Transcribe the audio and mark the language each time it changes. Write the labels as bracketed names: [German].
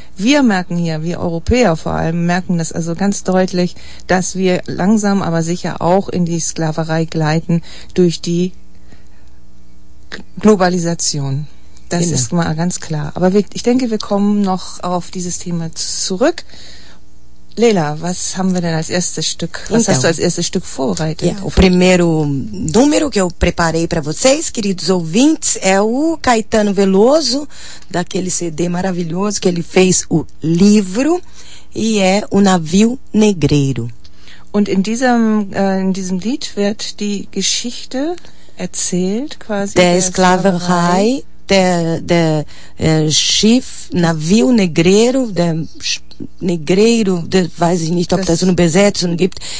[German] Wir merken hier, wir Europäer vor allem, merken das also ganz deutlich, dass wir langsam, aber sicher auch in die Sklaverei gleiten durch die Globalisation. Das ist mal ganz klar. Aber ich denke, wir kommen noch auf dieses Thema zurück. Leila, was haben wir denn als erstes Stück? Was hast du als erstes Stück vorbereitet? [Portuguese] O primeiro número que eu preparei para vocês, queridos ouvintes, é o Caetano Veloso, daquele CD maravilhoso que ele fez, o Livro, e é o Navio Negreiro. [German] Und in diesem Lied wird die Geschichte erzählt, quasi der Sklaverei, der Schiff, Navio Negreiro, der Negreiro, das weiß ich nicht, ob das so eine Besetzung gibt.